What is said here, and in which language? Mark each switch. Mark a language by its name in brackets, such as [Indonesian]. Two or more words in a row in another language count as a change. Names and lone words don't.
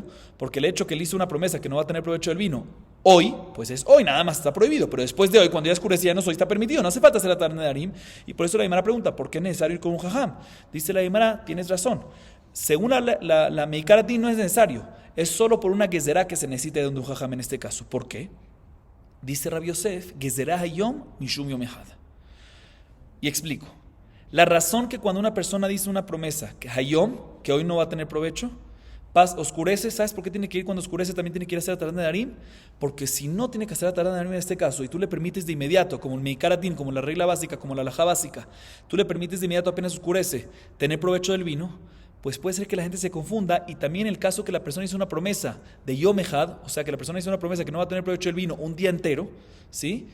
[Spanish] Porque el hecho que él hizo una promesa que no va a tener provecho del vino hoy, pues es hoy, nada más está prohibido, pero después de hoy, cuando ya oscurece, ya no soy, está permitido, no hace falta hacer [Hebrew] התרת נדרים, [Spanish] y por eso la Gemara pregunta, ¿por qué es necesario ir con un jajam? Dice la Gemara, tienes razón. Según la Meikaratin no es necesario, es solo por una gezerá que se necesita de un jajam en este caso. ¿Por qué? Dice Rabbi Yosef, [Hebrew] גזרה היום משום יום אחד. [Spanish] Y explico. La razón que cuando una persona dice una promesa, que hayom, que hoy no va a tener provecho, oscurece, ¿sabes por qué tiene que ir cuando oscurece? También tiene que ir a hacer [Hebrew] התרת נדרים, [Spanish] porque si no tiene que hacer [Hebrew] התרת נדרים [Spanish] en este caso, y tú le permites de inmediato, como el meikaratin, como la regla básica, como la halajá básica, tú le permites de inmediato apenas oscurece, tener provecho del vino, pues puede ser que la gente se confunda, y también el caso que la persona hizo una promesa de [Hebrew] יום אחד, [Spanish] o sea que la persona hizo una promesa que no va a tener provecho del vino un día entero, ¿sí?